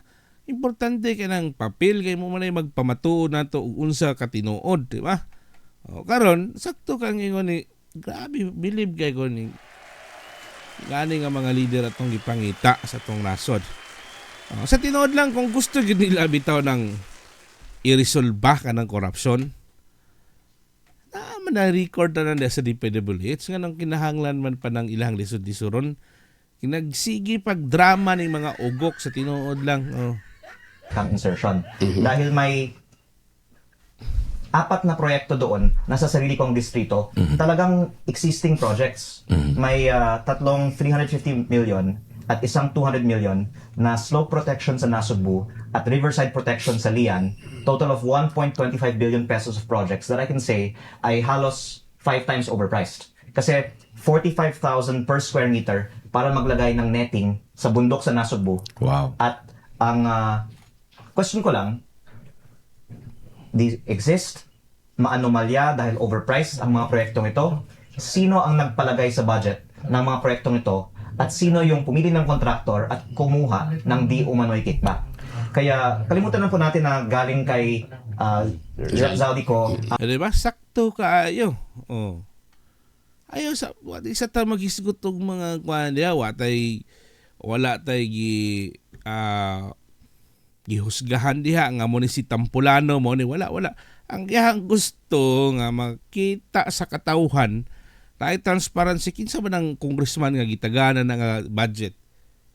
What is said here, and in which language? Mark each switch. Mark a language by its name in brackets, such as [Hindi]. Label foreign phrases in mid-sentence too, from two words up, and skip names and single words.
[Cebuano] Importante kay nang papel kay mo man ay magpamatuod nato og unsa ka tinuod, di ba? Karon sakto kang ingon ni grabe believe kay ko ni gani nga mga leader atong gipangita sa tong nasod. Sa tinuod lang kung gusto gyud nila bitaw ng i-resolba ka ng korupsyon, na record na nila sa DPWH nga nang kinahanglan man pa ng ilang lisod-lisuron kinagsigi pag drama ng mga ugok sa tinuod lang. [Filipino] kang insertion. Dahil may 4 na proyekto doon nasa sarili kong distrito, talagang existing projects. May tatlong 350 million at isang 200 million na slope protection sa Nasugbu at riverside protection sa Lian, [English] total of 1.25 billion pesos of projects that I can say [Filipino] ay halos [English] 5 times overpriced. [Filipino] Kasi 45,000 per square meter para maglagay ng netting sa bundok sa Nasugbu. Wow. At ang question ko lang, exist, maanomalya dahil overpriced ang mga proyektong ito, sino ang nagpalagay sa budget ng mga proyektong ito, at sino yung pumili ng kontraktor at kumuha ng di umano'y kickback. Kaya kalimutan na po natin na galing kay Zaldico. Diba? [Cebuano] Sakto kaayo. Ayaw isa ta maghisgot og mga kuan diha wala tay gihusgahan diha nga mo ni si Tampulano mo ni wala. Ang iyang gusto nga makita sa katawhan tayo transparency kinsa man ang congressman nga gitaganan nga budget.